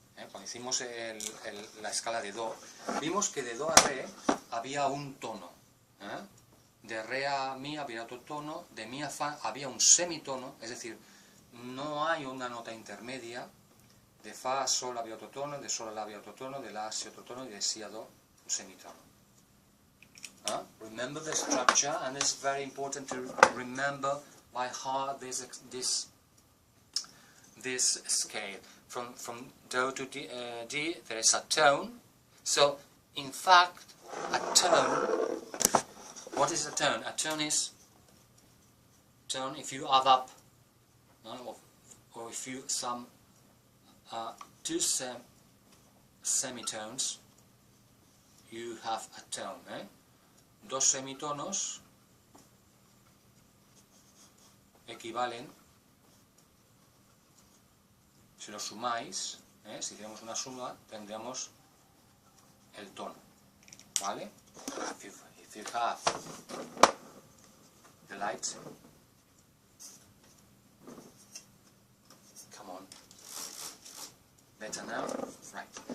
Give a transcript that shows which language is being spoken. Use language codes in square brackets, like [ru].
[es] Cuando hicimos la escala de do, vimos que de do a re había un tono. De re a mi había otro tono, de mi a fa había un semitono, es decir, no hay una nota intermedia. De fa a sol había otro tono, de sol a la había otro tono, de la a si otro tono y de si a do un semitono. [en] Remember the structure, and it's very important to remember by heart this scale. From do to D, there is a tone. So, in fact, a tone. What is a tone? A tone is tone if you add up, or if you sum two semitones, you have a tone. [es] Dos semitonos equivalen, si los sumáis, si hiciéramos una suma, tendríamos el tono, ¿vale? [en] If you have the light, come on, better now, right?